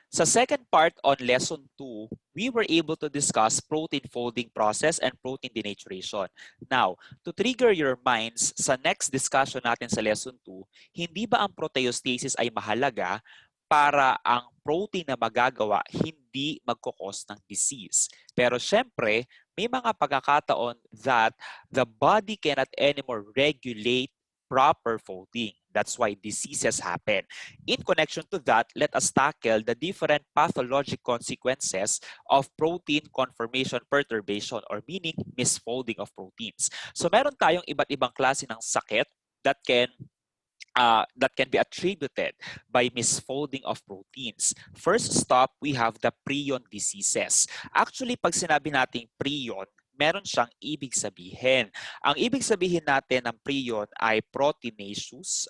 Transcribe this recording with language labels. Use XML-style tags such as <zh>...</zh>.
<en>Sa second part on lesson 2, we were able to discuss protein folding process and protein denaturation.</en> <tl>Now,</tl> <en>to trigger your minds</en> <tl>sa next discussion natin sa lesson 2, hindi ba ang proteostasis ay mahalaga para ang protein na magagawa hindi magkukos ng disease? Pero syempre, may mga pagkakataon</tl> <en>that the body cannot anymore regulate proper folding. That's why diseases happen. In connection to that, let us tackle the different pathologic consequences of protein conformation perturbation or meaning misfolding of proteins.</en> <tl>So meron tayong iba't ibang klase ng sakit</tl> <en>that can be attributed by misfolding of proteins. First stop, we have the prion diseases.</en> <tl>Actually, pag sinabi nating prion, meron siyang ibig sabihin. Ang ibig sabihin natin ng prion ay proteinaceous.</tl>